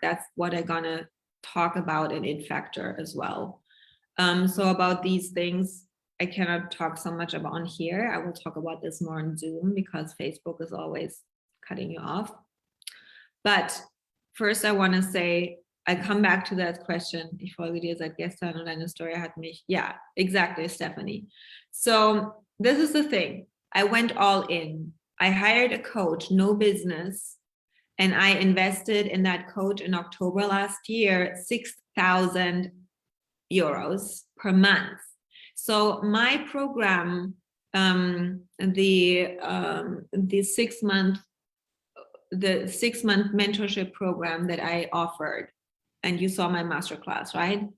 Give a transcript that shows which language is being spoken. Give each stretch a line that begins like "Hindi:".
English: That's what I'm gonna talk about in It Factor as well. So about these things, I cannot talk so much about on here. I will talk about this more on Zoom because Facebook is always cutting you off. But first I want to say, I come back to that question.
German: Ich folge dir seit gestern und deine Story hat mich,
English: yeah, exactly,
German: Stephanie.
English: So this is the thing. I went all in. I hired a coach, no business. And I invested in that coach in October last year, 6,000 euros per month. So my program, the 6-month mentorship program that I offered, and you saw my masterclass, right?